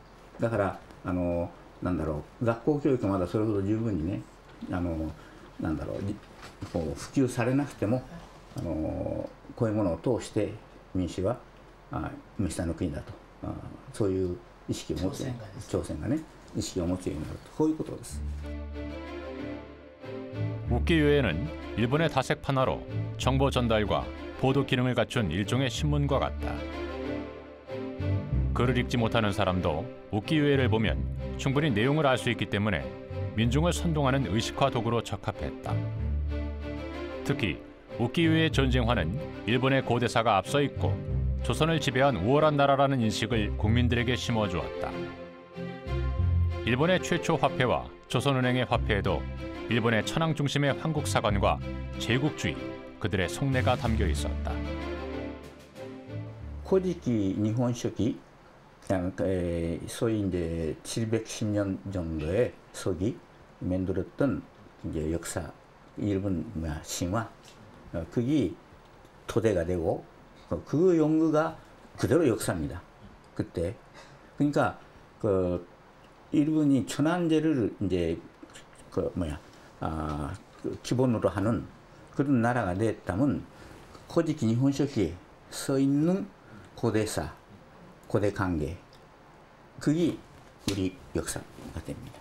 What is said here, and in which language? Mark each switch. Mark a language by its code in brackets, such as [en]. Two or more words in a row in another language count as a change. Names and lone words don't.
[ja] だからなんだろう学校教育がまだそれほど十分にねなんだろうこう普及されなくてもこういうものを通して民衆は下の国だとそういう意識を持つ朝鮮がね意識を持つようになるとこういうことです。 [ko] 우키우에는 일본의 다색 판화로 정보 전달과 보도 기능을 갖춘 일종의 신문과 같다. 글을 읽지 못하는 사람도 우키우에를 보면 충분히 내용을 알 수 있기 때문에 민중을 선동하는 의식화 도구로 적합했다. 특히 우키우에 전쟁화는 일본의 고대사가 앞서 있고 조선을 지배한 우월한 나라라는 인식을 국민들에게 심어주었다. 일본의 최초 화폐와 조선은행의 화폐에도 일본의 천황 중심의 황국사관과 제국주의, 그들의 속내가 담겨 있었다. 古事記日本書紀 소위 이제 710년 정도에 서기 만들었던 이제 역사 일본 신화 그게 토대가 되고 그 연구가 그대로 역사입니다. 그때 그러니까 그 일본이 천황제를 이제 기본으로 하는 그런 나라가 됐다면 고지기 일본書紀에 써 있는 고대사, 고대 관계 그게 우리 역사가 됩니다.